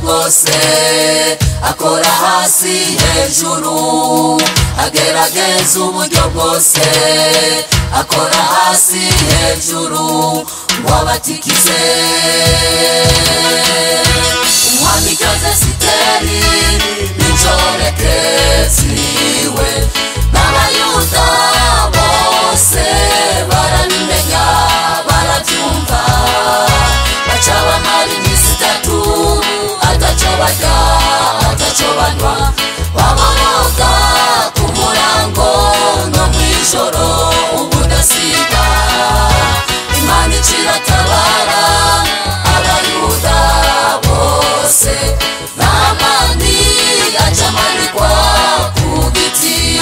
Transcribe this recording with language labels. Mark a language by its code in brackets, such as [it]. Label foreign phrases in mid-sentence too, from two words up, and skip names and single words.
[rn] bwose akora hasi hejuru agerageza uburyo bwose akora hasi hejuru ngo abatikize umwamikazi Esiteri inshoreke ziwe n'abayuda bose barabimenya barabyumva baca bamara iminsi 3 ataco barya ataco banywa baboroga ku murango no mw'ijoro ubudasiba Imana iciratabara abayuda bose n'amani acamanikwa ku giti